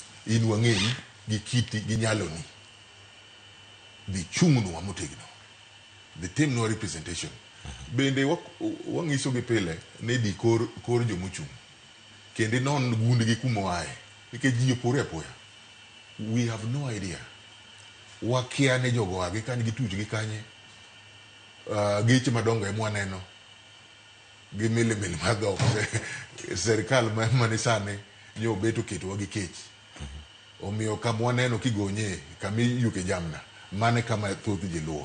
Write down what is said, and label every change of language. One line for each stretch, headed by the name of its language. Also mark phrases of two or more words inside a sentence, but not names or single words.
Luo (Kenya and Tanzania): In wang'eyi gi kiti gi nyaloni dhi chung'nwa motegno, dhi timnwa representation. Bende wang'iso gi pile ni di kor jomochung' kendo non gundgi kuma wae nikech ji opore apoya.
English: We have no idea.
Luo (Kenya and Tanzania): Wakia ne jogo agi kan gituch gi kanye, geche madongo ema waneno gi milimili mag serikal mane sani nyo beto ketowa gi kech. Omiyo kama waneno kigonye kama yuke jamna mane kama thoth ji luwo.